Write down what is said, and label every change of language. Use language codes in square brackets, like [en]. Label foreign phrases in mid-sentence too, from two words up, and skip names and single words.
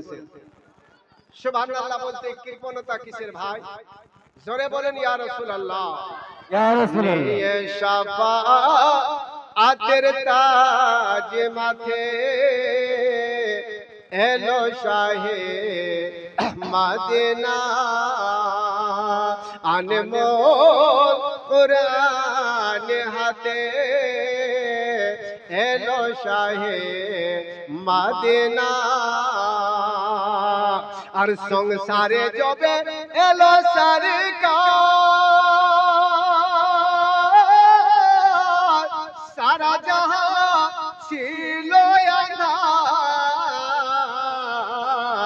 [bn] সুবহানাল্লাহ বলতে কৃপণতা কিসের ভাই? জোরে বলেন [ar] يا رسول الله. يا رسول الله. [bn] ये শাফাআতের তাজ মাথে এলো শাহে মদিনা, অনমোল কুরআন হাতে এলো শাহে মদিনা। আর সংসারে জবে এলো সরকার, সারা জাহান ছিল আঁধার।